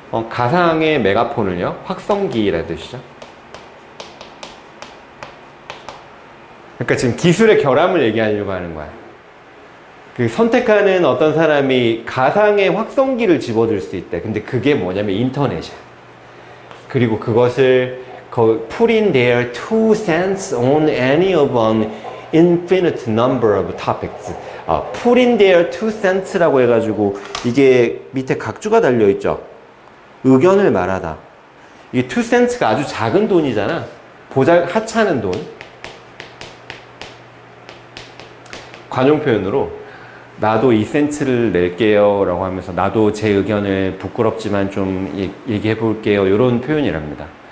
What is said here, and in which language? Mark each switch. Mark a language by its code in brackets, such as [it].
[ko] 가상의 메가폰을요, 확성기라는 뜻이죠. 그러니까 지금 기술의 결함을 얘기하려고 하는 거야. 그 선택하는 어떤 사람이 가상의 확성기를 집어들 수 있대. 근데 그게 뭐냐면 인터넷이야. 그리고 그것을 [en] put in their 2 cents on any of an infinite number of topics. put in their 2 cents [ko] 라고 해가지고 이게 밑에 각주가 달려있죠. 의견을 말하다. 이게 2 cents가 아주 작은 돈이잖아. 하찮은 돈. 관용 표현으로 나도 2센트를 낼게요 라고 하면서 나도 제 의견을 부끄럽지만 좀 얘기해 볼게요, 이런 표현이랍니다.